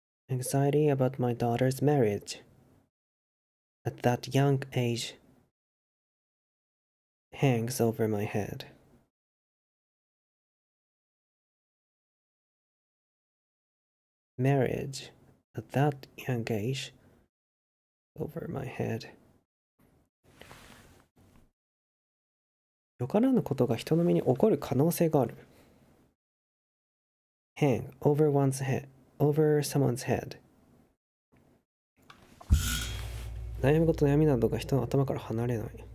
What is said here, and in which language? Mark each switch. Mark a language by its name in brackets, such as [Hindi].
[English] Anxiety about my daughter's marriage at that young age hangs over my head. Marriage at that young age over my head. [Japanese] よからぬことが人の身に起こる可能性がある。 [English] Hang over someone's head. [Japanese] 悩み事悩みなどが人の頭から離れない。